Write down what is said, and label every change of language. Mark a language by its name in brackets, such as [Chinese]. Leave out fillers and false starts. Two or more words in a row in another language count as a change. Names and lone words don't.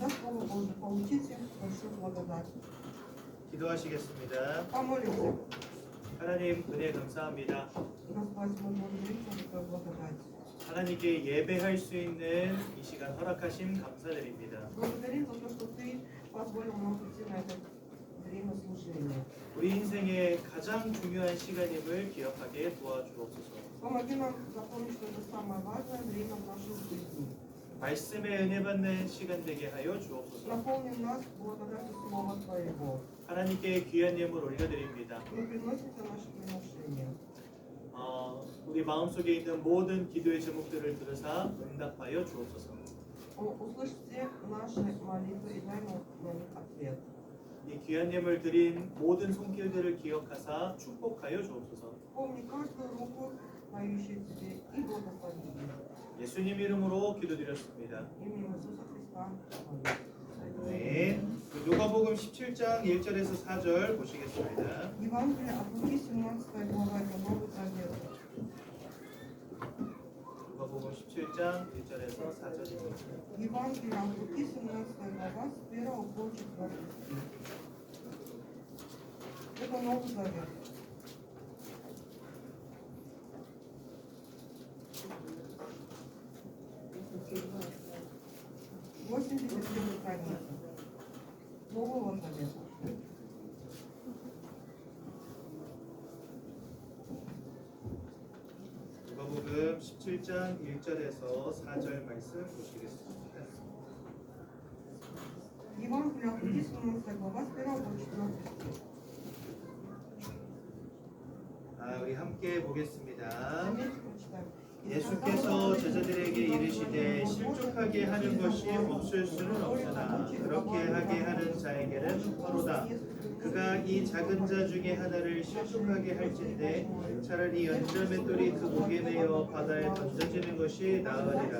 [Russian] Слово Божие, получите большую благодать. [Korean] 기도하시겠습니다. [Russian] Помолимся. [Korean] 하나님 은혜 감사합니다. [Russian] Господь, мы благодарим Тебя за Твою благодать. [Korean] 하나님께 예배할 수 있는 이 시간 허락하심 감사드립니다. [Russian] Благодарим за то, что Ты позволил нам прийти на это время служения. [Korean] 우리 인생의 가장 중요한 시간임을 기억하게 도와주옵소서. [Russian] Помоги нам запомнить, что это самое важное время в нашей жизни. [Korean] 말씀에 은혜 받는 시간 되게 하여 주옵소서. [Russian] Наполни нас благодатью Слова Твоего. [Korean] 하나님께 귀한 예물 올려드립니다. [Russian] Мы приносим Тебе наши приношения. [Korean] 우리 마음속에 있는 모든 기도의 제목들을 들으사 응답하여 주옵소서. [Russian] Услышь все наши молитвы и дай нам на них ответ. [Korean] 이 귀한 예물 드린 모든 손길들을 기억하사 축복하여 주옵소서. [Russian] Помни каждую руку, поющую Тебе, и благослови их. [Korean] 예수님 이름으로 기도드렸습니다. [Russian] Именем Иисуса Христа. [Korean] 네. 누가복음 17장 1절에서 4절 보시겠습니다. [Russian] Евангелие от Луки, 17 глава, это Новый Завет. 누가복음 17장 1절에서 4절입니다. Евангелие от Луки, 17 глава, с 1 по 4 стих. Это Новый Завет. Восемьдесят страница Нового Завета. [Korean] 누가복음 17장 1절에서 4절 말씀 보시겠습니다. [Russian] Евангелие от Луки, 17 глава, с 1 по 4 стих. [Korean] 우리 함께 보겠습니다. [Russian] Вместе прочитаем. [Korean] 예수께서 제자들에게 이르시되 실족하게 하는 것이 없을 수는 없으나 그렇게 하게 하는 자에게는 화로다. 그가 이 작은 자 중에 하나를 실족하게 할진대 차라리 연자맷돌이 그 목에 매어 바다에 던져지는 것이 나으리라.